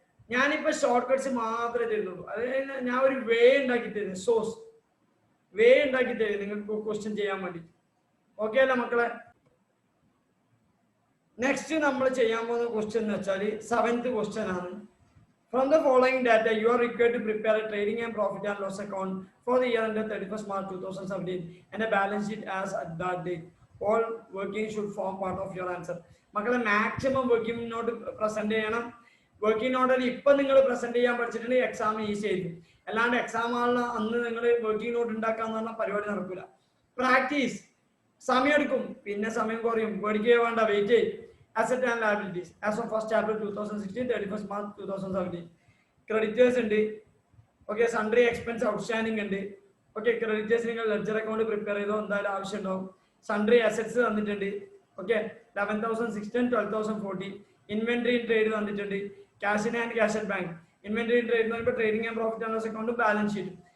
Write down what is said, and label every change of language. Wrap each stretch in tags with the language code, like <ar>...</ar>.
<ml>ഞാനിപ്പോ short cuts മാത്രമേ തരുന്നുള്ളൂ. അതായത് ഞാൻ ഒരു വേ ഉണ്ടാക്കി തരുന്നു, വേ ഉണ്ടാക്കി തരും നിങ്ങൾക്ക് ക്വസ്റ്റ്യൻ ചെയ്യാൻ വേണ്ടി. ഓക്കെ അല്ല മക്കളെ? നെക്സ്റ്റ് നമ്മൾ ചെയ്യാൻ പോകുന്ന ക്വസ്റ്റ്യൻ എന്ന് വെച്ചാൽ 7th ക്വസ്റ്റ്യൻ ആണ്.</ml> <en>From the following data, you are required to prepare a trading and profit and loss account for the year ended 31st March 2017 and a balance sheet as at that date. All working should form part of your answer.</en> <ml>മക്കളെ maximum working not present ചെയ്യണം. Working നോട്ടിൽ ഇപ്പൊ നിങ്ങൾ present ചെയ്യാൻ പഠിച്ചിട്ടുണ്ടെങ്കിൽ exam easy ആയിരിക്കും. അല്ലാണ്ട് exam ആണല്ലോ അന്ന് നിങ്ങൾ വർക്കിംഗ് നോട്ട് ഉണ്ടാക്കാന്ന് പറഞ്ഞാൽ പരിപാടി നടക്കില്ല. പ്രാക്ടീസ് സമയം എടുക്കും, പിന്നെ സമയം കുറയും, പേടിക്കുക വേണ്ട, വെയിറ്റ് ചെയ്യും.</ml> <en>Asset and liabilities as of 1st April 2016 31st March 2017.</en> <ml>Creditors ഉണ്ട്, ഓക്കെ. സൺഡ്രി എക്സ്പെൻസ് ഔട്ട്സ്റ്റാൻഡിംഗ് ഉണ്ട്, ഓക്കെ. ക്രെഡിറ്റേഴ്സ് നിങ്ങൾ ലെഡ്ജർ അക്കൗണ്ട് പ്രിപ്പയർ ചെയ്തോ, എന്തായാലും ആവശ്യം ഉണ്ടാവും. സൺഡ്രി അസറ്റ്സ് തന്നിട്ടുണ്ട്, ഓക്കെ 11,610 12,040. ഇൻവെന്ററി ഇൻ ട്രേഡ് തന്നിട്ടുണ്ട്. Cash in hand cash at bank. Inventory in trade എന്ന് പറയുമ്പോൾ trading and profit and loss account balance sheet.</ml>